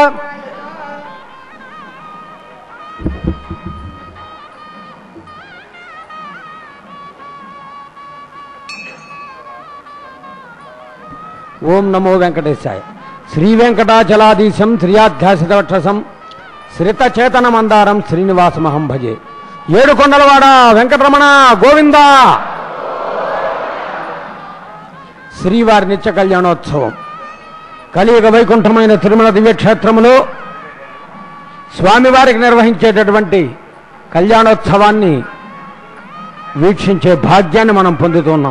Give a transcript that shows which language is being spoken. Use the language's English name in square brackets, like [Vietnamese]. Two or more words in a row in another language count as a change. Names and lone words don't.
[Sanskrit] ओम नमो वेंकटेशाय श्री वेंकटाचलाधीशं श्रियाध्यासितवक्षसं श्रितचेतन मंदारं श्रीनिवासमहं भजे [Telugu] ఏడుకొండలవాడ వెంకటరమణ గోవింద శ్రీవారి నిత్య కళ్యాణోత్సవం కలియుగ వైకుంఠమైన తిరుమల దివ్యక్షేత్రములో స్వామివారికి నిర్వహించేటటువంటి కళ్యాణోత్సవాన్ని వీక్షించే భాగ్యాన్ని మనం పొందుతున్నాం.